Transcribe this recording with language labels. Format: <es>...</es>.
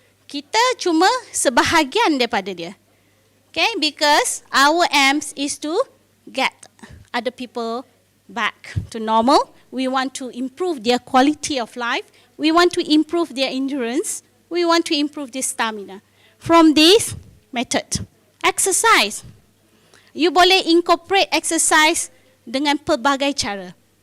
<ms>Kita cuma sebahagian daripada dia.</ms> <en>Okay? Because our aims is to get other people back to normal. We want to improve their quality of life. We want to improve their endurance. We want to improve their stamina. From this method, exercise.</en> <ms>You boleh incorporate exercise dengan pelbagai cara.</ms>